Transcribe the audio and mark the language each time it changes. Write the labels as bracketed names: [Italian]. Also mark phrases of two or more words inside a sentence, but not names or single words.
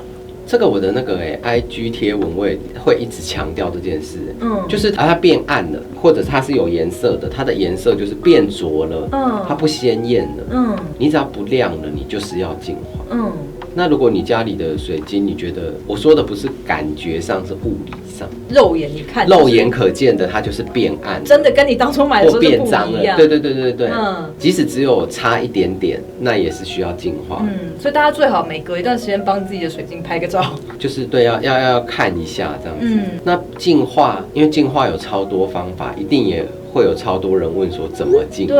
[Chinese] 這個我的那個IG 貼文我也會一直強調這件事，就是它變暗了，或者它是有顏色的，它的顏色就是變濁了，它不鮮豔了，你只要不亮了，你就是要淨化。那如果你家裡的水晶，你覺得我說的不是感覺上，是物理上，肉眼你看，肉眼可見的，它就是变暗，真的跟你当初買的时候就不一樣，變髒了。對，即使只有差一點點，那也是需要淨化。所以大家最好每隔一段時間幫自己的水晶拍個照，就是對，要看一下這樣子。那淨化，因為淨化有超多方法，一定也会有超多人問說怎麼淨化？